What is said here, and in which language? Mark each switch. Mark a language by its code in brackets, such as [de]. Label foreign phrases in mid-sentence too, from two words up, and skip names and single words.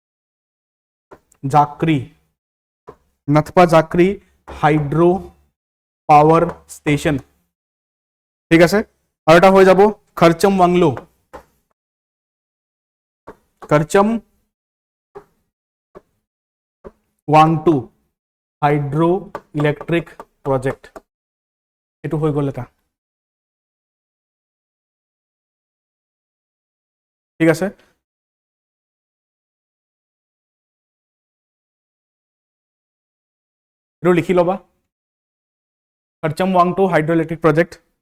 [as] জাকৰি হাইড্ৰ পাৱাৰ ষ্টেচন ঠিক আছে আৰু এটা হৈ যাব খৰচম বাংলো খৰচম वांगटू हाइड्रो इलेक्ट्रिक प्रोजेक्ट এটু হ' গ'ল এটা ঠিক আছে এটু লিখি লবা खरचम वांगटू हाइड्रो इलेक्ट्रिक प्रोजेक्ट